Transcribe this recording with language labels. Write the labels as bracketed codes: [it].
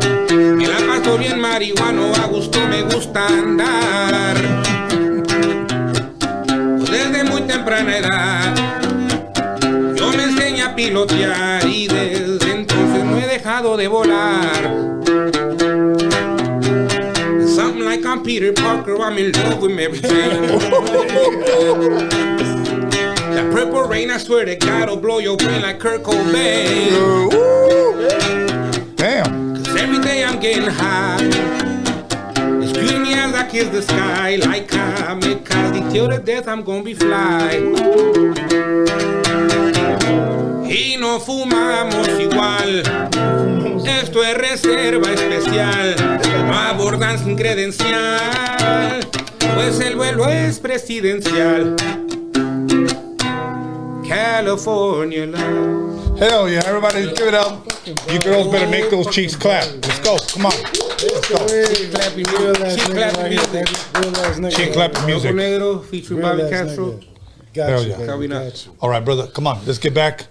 [es] Me la paso bien marihuano, a gusto me gusta andar. Desde muy temprana edad yo me enseñé a pilotear y desde entonces no he dejado de volar. [en] Something like I'm Peter Parker, I'm in love with Mary Jane. That purple rain, I swear to God, will blow your brain like Kurt Cobain. Damn. Every day I'm getting high. Excuse me as I kiss the sky like kamikaze. Till the death I'm gonna be fly. [es] Y no fumamos igual. Esto es reserva especial. No abordan sin credencial, pues el vuelo es presidencial. [en] California love. Hell yeah, everybody give it up. You girls better make those cheeks clap. Let's go, come on. Let's go. Cheek clapping music. Cheek clapping music. Loco Negro featuring Bobby Castro. Hell yeah. Got you. All right, brother, come on, let's get back.